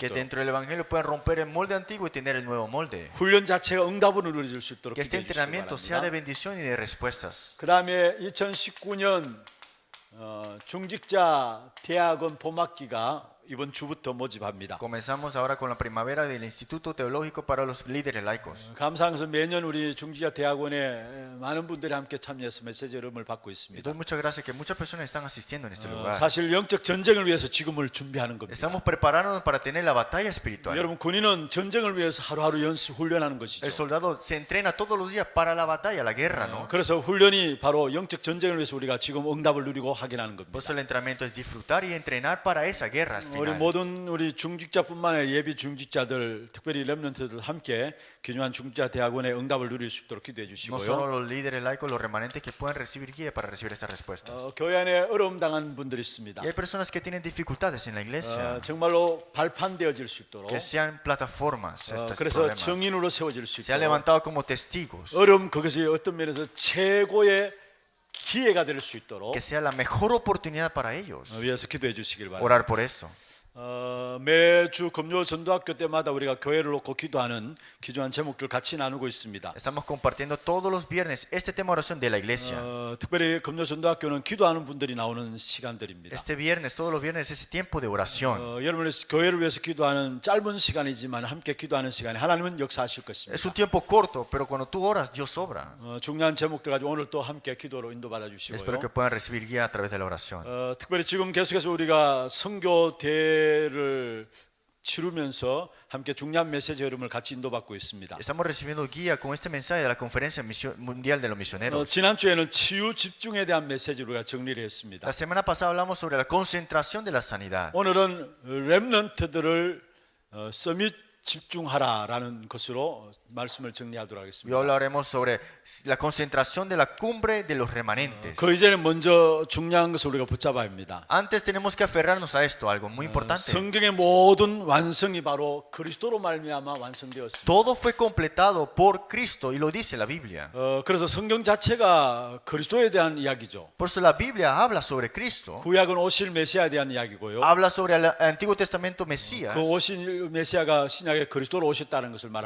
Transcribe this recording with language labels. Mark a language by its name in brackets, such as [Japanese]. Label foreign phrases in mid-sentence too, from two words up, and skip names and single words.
[Spanish] Que [Korean] 있도록 [Spanish] dentro del evangelio puedan romper el molde antiguo y tener el nuevo molde. [Korean] 훈련 자체가 응답으로 누려질 수 있도록 [Spanish] Que este [Korean] 기도해 주시기 [Spanish] entrenamiento sea de [Korean] 바랍니다. [Spanish] bendición y de respuestas. [Korean] 그 다음에 2019년 중직자 대학원 봄학기가 이번 주부터 모집합니다. [Spanish] Comenzamos ahora con la primavera del Instituto Teológico para los Líderes Laicos. [Korean] 감사한 것은 매년 우리 중직자 대학원에 많은 분들이 함께 참여해서 메시지 여름을 받고 [Spanish] Y [Korean] 있습니다. [Spanish] doy muchas gracias que muchas personas están asistiendo en este lugar. [Korean] 사실 영적 전쟁을 위해서 지금을 준비하는 겁니다. [Spanish] Estamos preparándonos para tener la batalla espiritual. [Korean] 여러분 군인은 전쟁을 위해서 하루하루 연습 훈련하는 [Spanish] El [Korean] 것이죠. [Spanish] soldado se entrena todos los días para la batalla, la guerra, ¿no? [Korean] 그래서 훈련이 바로 영적 전쟁을 위해서 우리가 지금 응답을 누리고 확인하는 [Spanish] Por [Korean] 겁니다. [Spanish] eso el entrenamiento es disfrutar y entrenar para esa guerra [Korean] 우리 [Spanish] final. [Korean] 모든 우리 중직자뿐만 아니라 예비 중직자들, 특별히 렘넌트들 함께 귀중한 중직자 대학원의 응답을 누릴 수 있도록 기도해 [Spanish] No [Korean] 주시고요. [Spanish] solo los líderes laicos, los remanentes que puedan recibir guía para recibir estas respuestas. [Korean] 교회 안에 어려움 당한 분들이 있습니다. [Spanish] Y hay personas que tienen dificultades en la iglesia, [Korean] 정말로 발판되어질 수 있도록 [Spanish] que sean plataformas estos [Korean] 그래서 [Spanish] problemas. [Korean] 증인으로 세워질 수 [Spanish] Se han [Korean] 있도록 [Spanish] levantado como testigos, [Korean] 어려움 그것이 어떤 면에서 최고의 기회가 될 수 있도록 [Spanish] que sea la mejor oportunidad para ellos. [Korean] 위해서 기도해 주시길 바랍니다. [Spanish] Orar por eso. [Korean] 매주 금요 전도학교 때마다 우리가 교회를 놓고 기도하는 귀중한 제목들 같이 나누고 있습니다. [Spanish] Estamos compartiendo todos los viernes este tema de oración de la iglesia. [Korean] 특별히 금요 전도학교는 기도하는 분들이 나오는 시간들입니다. [Spanish] Este viernes, todos los viernes, es ese tiempo de oración. [Korean] 여러분의 교회를 위해서 기도하는 짧은 시간이지만 함께 기도하는 시간에 하나님은 역사하실 것입니다. [Spanish] Es un tiempo corto, pero cuando tú oras, Dios obra. [Korean] 중요한 제목들 가지고 오늘 또 함께 기도로 인도받아 [Spanish] Espero [Korean] 주시고요. [Spanish] que puedan recibir guía a través de la oración. [Korean] 특별히 지금 계속해서 우리가 선교대를 치르면서 함께 중요한 메시지 흐름을 같이 인도받고 있습니다. [Spanish] Estamos recibiendo guía con este mensaje de la Conferencia Mundial de los Misioneros. [Korean] 지난주에는 치유 집중에 대한 메시지를 우리가 정리를 했습니다. [Spanish] La semana pasada hablamos sobre la concentración de la sanidad. [Korean] 오늘은 렘넌트들을 서밋 집중하라라는 것으로 말씀을 정리하도록 [Spanish] Hoy [Korean] 하겠습니다. [Spanish] hablaremos sobre la concentración de la cumbre de los remanentes. [Korean] 그 이전에 먼저 중요한 것을 우리가 붙잡아야 합니다. [Spanish] Antes tenemos que aferrarnos a esto, algo muy importante. [Korean] 성경의 모든 완성이 바로 그리스도로 말미암아 완성되었습니다. [Spanish] Todo fue completado por Cristo y lo dice la Biblia. [Korean] 그래서 성경 자체가 그리스도에 대한 이야기죠. [Spanish] Por eso la Biblia habla sobre Cristo, [Korean] 구약은 오실 메시아에 대한 이야기고요. [Spanish] habla sobre el Antiguo Testamento Mesías [Korean] 그 오실 메시아가 신약에 그리스도로 오셨다는 것을 말하고